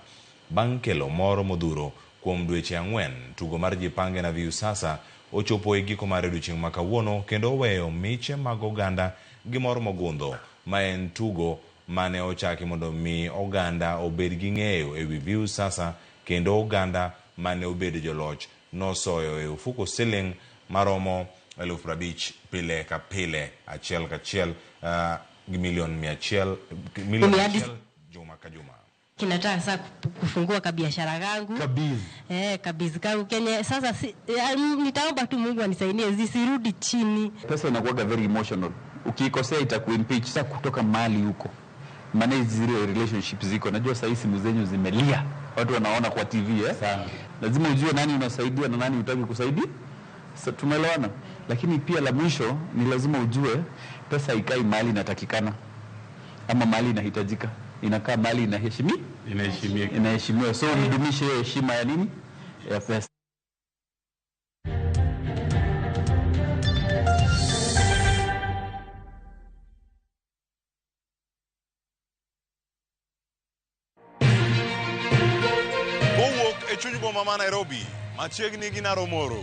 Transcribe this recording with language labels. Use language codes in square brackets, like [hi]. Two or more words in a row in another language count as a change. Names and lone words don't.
[luo] Bang' kelo moro modhuro kuom dweche 4, tugo mar jipange na Viusasa ochopo e giko mar odiechieng' ma kawuono kendo weyo miche mag oganda gi moro mogundho ma en tugo mane ochaki mondo mi oganda obed gi ng'eyo e wi Viusasa kendo oganda mane obed joloch nosoyo e ofuko siling maromo 50,000 pile ka pile, achiel kachiel gi milioni 100 juma ka juma. [sw] Kinataka sasa kufungua kabiashara kangu. Kabizi kangu Kenya. Sasa nitaomba tu Mungu anisaidie zisirudi chini. Pesa inakuwa [en] very emotional. [sw] Ukikosea itakuimpeach sasa kutoka mali huko. Maana zile relationships ziko. Najua sasa simu zenyu zimelia. Watu wanaona kwa TV Sana. Lazima ujue nani unasaidia na nani hutaki kusaidia. Sasa tumeelewana. Lakini pia la mwisho ni lazima ujue pesa ikai mali inatakikana ama mali inahitajika. Inakaa mali inaheshimiwa. So nidumishe heshima ya nini? Ya pesa. [luo] Owuok e chuny boma ma Nairobi, machiegni gi Naromoro.